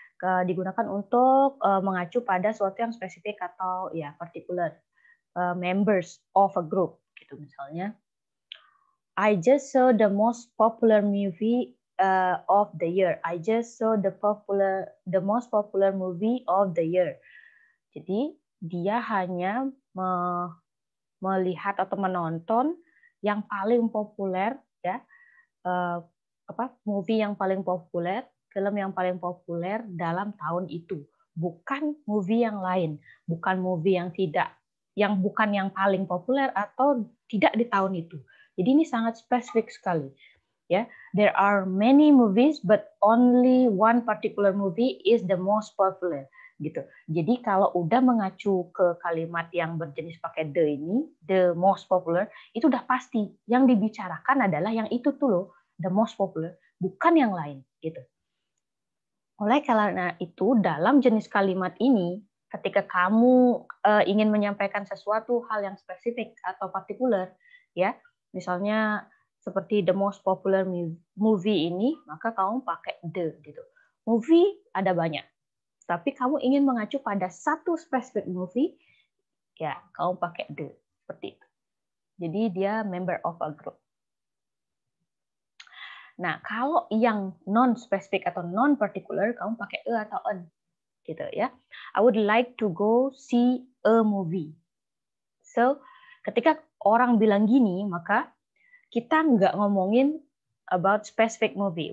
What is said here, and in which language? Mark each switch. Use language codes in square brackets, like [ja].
[id] Digunakan untuk mengacu pada suatu yang spesifik atau ya [en] particular members of a group [id] gitu misalnya. [en] I just saw the most popular movie of the year. I just saw the most popular movie of the year. [id] Jadi dia hanya melihat atau menonton yang paling populer ya movie yang paling populer, film yang paling populer dalam tahun itu, bukan movie yang lain, bukan movie yang bukan yang paling populer atau tidak di tahun itu. Jadi ini sangat spesifik sekali. [en] Ya, there are many movies but only one particular movie is the most popular gitu. [id] Jadi kalau udah mengacu ke kalimat yang berjenis pakai the ini, the most popular, itu udah pasti yang dibicarakan adalah yang itu tuh loh, the most popular, bukan yang lain gitu. Oleh karena itu dalam jenis kalimat ini ketika kamu ingin menyampaikan sesuatu hal yang spesifik atau partikular ya, misalnya seperti the most popular movie ini, maka kamu pakai the gitu. Movie ada banyak, tapi kamu ingin mengacu pada satu spesifik movie, ya kamu pakai the seperti itu. [en] Jadi dia member of a group. [id] Nah, kalau yang non-spesifik atau non-particular, kamu pakai a atau an, gitu ya. [en] I would like to go see a movie. So, [id] ketika orang bilang gini, maka kita nggak ngomongin [en] about specific movie.